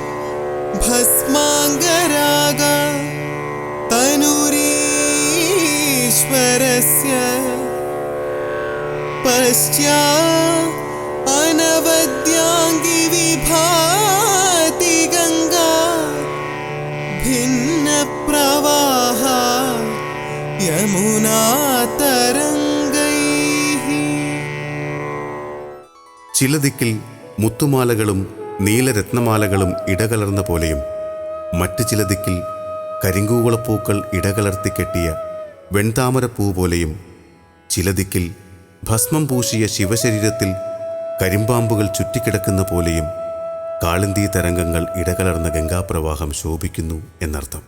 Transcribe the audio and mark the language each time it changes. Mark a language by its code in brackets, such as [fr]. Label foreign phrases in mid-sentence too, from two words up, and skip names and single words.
[sa] भस्माङ्गरागा तनुरीश्वरस्य पश्चा अनवद्याङ्गी विभाति गङ्गा भिन्नप्रवाहा यमुनातरङ्गैः. [ml] ചില ദിക്കിൽ മുത്തുമാലകളും നീലരത്നമാലകളും ഇടകലർന്ന പോലെയും മറ്റു ചില ദിക്കിൽ കരിങ്കൂവളപ്പൂക്കൾ ഇടകലർത്തി കെട്ടിയ വെൺതാമരപ്പൂ പോലെയും ചില ദിക്കിൽ ഭസ്മം പൂശിയ ശിവശരീരത്തിൽ കരിമ്പാമ്പുകൾ ചുറ്റിക്കിടക്കുന്ന പോലെയും കാളിന്തി തരംഗങ്ങൾ ഇടകലർന്ന ഗംഗാപ്രവാഹം ശോഭിക്കുന്നു എന്നർത്ഥം.